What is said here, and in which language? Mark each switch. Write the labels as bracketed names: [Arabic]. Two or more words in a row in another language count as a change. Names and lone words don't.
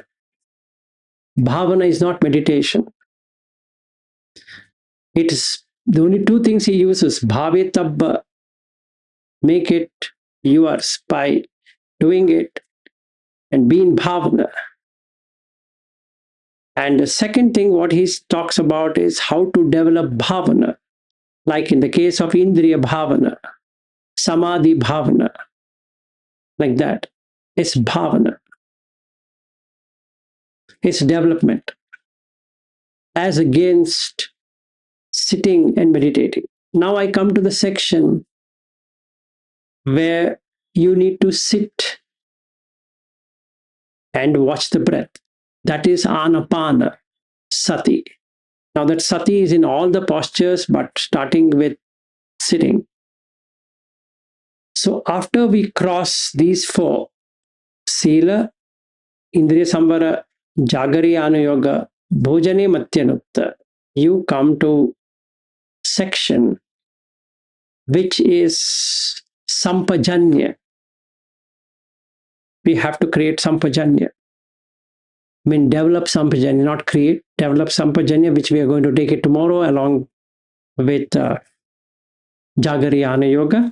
[English] Bhavana is not meditation. It is the only two things he uses: bhavetabba, make it yours by doing it and be in bhavana. And the second thing, what he talks about is how to develop bhavana, like in the case of [Pali] indriya bhavana, samadhi bhavana, [English] like that. It's bhavana, it's development, as against sitting and meditating. Now I come to the section where you need to sit and watch the breath. That is [Pali] anapana sati. [English] Now that sati is in all the postures, but starting with sitting. So after we cross these four, [Pali] sila, indriya-saṁvara, jagariyana yoga, bhojane matyanukta, [English] you come to section which is sampajanya. We have to create sampajanya. I mean, develop sampajanya, not create, develop sampajanya, which we are going to take it tomorrow along with [Pali] Jagariyana Yoga.